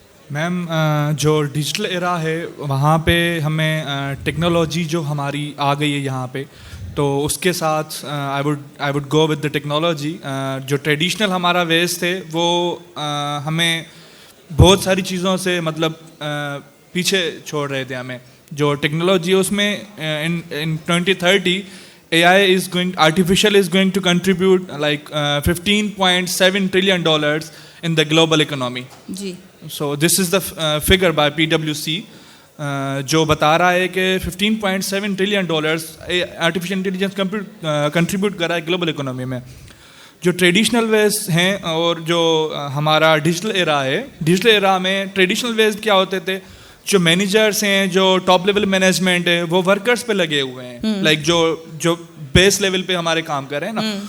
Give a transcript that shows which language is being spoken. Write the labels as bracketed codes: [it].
[ur] میم جو digital era ہے وہاں پہ ہمیں ٹیکنالوجی جو ہماری آ گئی ہے یہاں پہ, تو اس کے ساتھ [en] I would go with the technology. [ur] جو ٹریڈیشنل ہمارا ویز تھے وہ ہمیں بہت ساری چیزوں سے مطلب پیچھے چھوڑ رہے تھے ہمیں. جو ٹیکنالوجی ہے اس میں [en] In 2030 AI artificial is going to contribute like $15.7 trillion in the global economy. [ur] جی. [en] So this is the figure by PwC [ur] جو بتا رہا ہے کہ $15.7 trillion artificial intelligence contribute کر رہا ہے گلوبل اکنامی میں. جو ٹریڈیشنل ویز ہیں اور جو ہمارا ڈیجیٹل ایرا ہے, ڈیجیٹل ایرا میں ٹریڈیشنل ویز کیا ہوتے تھے, جو مینیجرس ہیں, جو ٹاپ لیول مینجمنٹ ہے, وہ ورکرس پہ لگے ہوئے ہیں, لائک جو بیس لیول پہ ہمارے کام کر رہے ہیں نا,